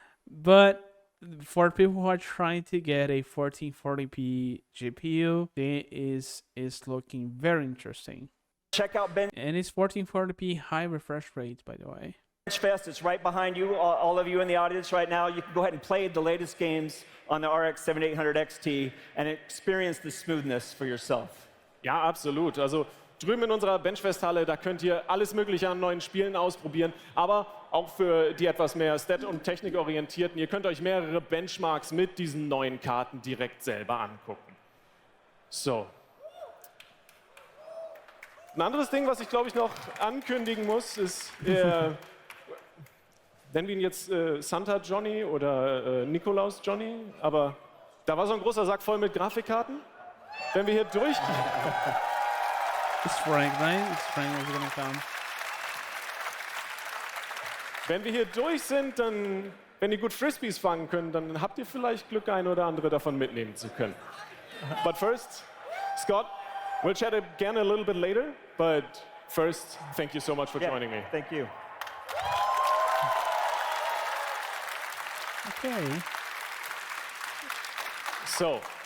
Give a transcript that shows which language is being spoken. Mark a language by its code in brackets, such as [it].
[en] But for people who are trying to get a 1440p GPU, it is looking very interesting. Check out Ben. And it's 1440p high refresh rate, by the way. Benchfest, it's right behind you, all of you in the audience right now. You can go ahead and play the latest games on the RX 7800 XT and experience the smoothness for yourself. [de] Ja, absolut. Also drüben in unserer Benchfest-Halle, da könnt ihr alles Mögliche an neuen Spielen ausprobieren, aber auch für die etwas mehr Stat- und Technikorientierten. Ihr könnt euch mehrere Benchmarks mit diesen neuen Karten direkt selber angucken. So. Ein anderes Ding, was ich glaube ich noch ankündigen muss, ist, nennen wir ihn jetzt Santa Johnny oder Nikolaus Johnny, aber da war so ein großer Sack voll mit Grafikkarten. Wenn wir hier durchgehen. [en] It's Frank, right? It's Frank is gonna come. [de] Wenn wir hier durch sind, dann, wenn ihr gut Frisbees fangen könnt, dann habt ihr vielleicht Glück, ein oder andere davon mitnehmen zu können. [en] But first, Scott, we'll chat again a little bit later, but first, thank you so much for joining me. Thank you. Okay. So,